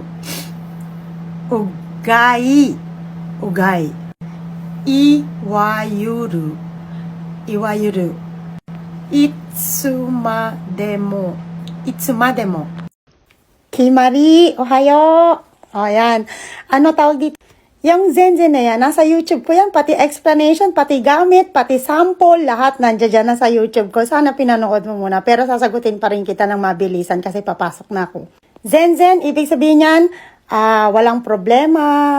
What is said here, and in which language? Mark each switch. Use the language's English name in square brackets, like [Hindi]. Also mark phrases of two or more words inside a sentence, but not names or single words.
[Japanese] うがい、うがい。いわゆる、いわゆる。いつまでも、いつまでも。きまり、おはよう. [Filipino] O, yan. Ano tawag dito? Yung Zenzen na yan, nasa YouTube ko yan. Pati explanation, pati gamit, pati sample, lahat nandiyan dyan nasa YouTube ko. Sana pinanood mo muna. Pero sasagutin pa rin kita ng mabilisan kasi papasok na ako. Zenzen, ibig sabihin yan, walang problema.